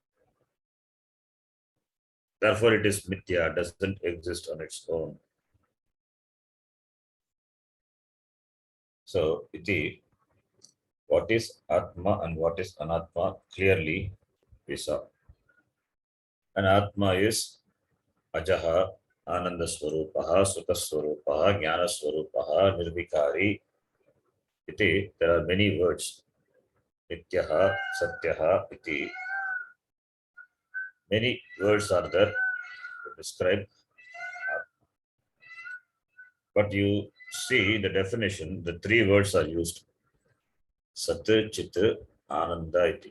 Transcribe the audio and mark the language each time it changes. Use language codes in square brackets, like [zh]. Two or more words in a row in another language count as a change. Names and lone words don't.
[en] Therefore, it is Mithya, doesn't exist on its own. So, iti, what is Atma and what is Anatma, clearly we saw. [sa] And Atma is Ajaha, Ananda Swarupaha, Sukha Swarupaha, Jnana Swarupaha, Nirvikari. [en] Iti, there are many words. [sa] Nityaha, Satyaha, iti. [en] Many words are there to describe. But you see the definition, the three words are used. [sa] Sat, Chit, Ananda, iti.